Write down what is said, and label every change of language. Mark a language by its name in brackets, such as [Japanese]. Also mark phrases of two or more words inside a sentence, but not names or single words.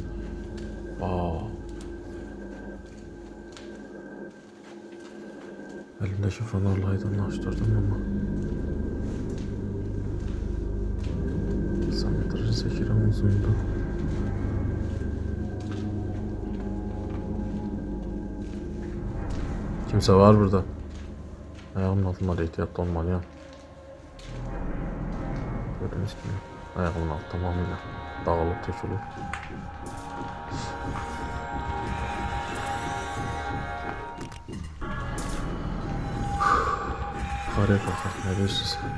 [Azerbaijani] Əlimdəki fenerlə aydınlaşdırdım, amma metrajı çəkirəm uzundur. Kimsə var burada. Ayağımın altında da ehtiyatlı olmalıyam. [Turkish] Gördüğünüz gibi ayağımın altı tamamıyla dağılıp tökülür. Yukarıya kalkar, ne diyorsunuz?